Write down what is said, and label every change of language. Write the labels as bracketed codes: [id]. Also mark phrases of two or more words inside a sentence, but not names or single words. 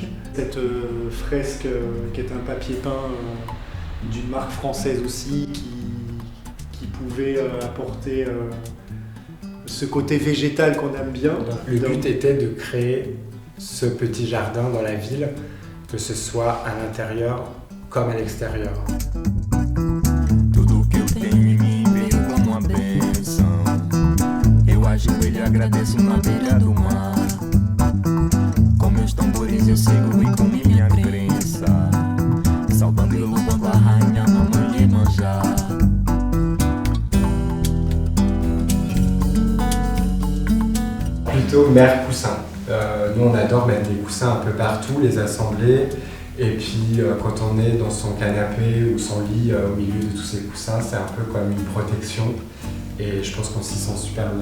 [fr] Cette fresque qui est un papier peint d'une marque française aussi, qui pouvait apporter ce côté végétal qu'on aime bien. Le but était de créer ce petit jardin dans la ville, que ce soit à l'intérieur comme à l'extérieur. [pt] Tudo que eu tenho em mim veio como uma bênção. Eu ajoelho e agradeço na beira do mar. Com meus tambores eu sigo e com minha crença, saudando e louvando a rainha mamãe Iemanjá. [fr] Plutôt mère coussin. Nous on adore mettre des coussins un peu partout, les assembler. Et puis quand on est dans son canapé ou son lit au milieu de tous ces coussins, c'est un peu comme une protection et je pense qu'on s'y sent super bien.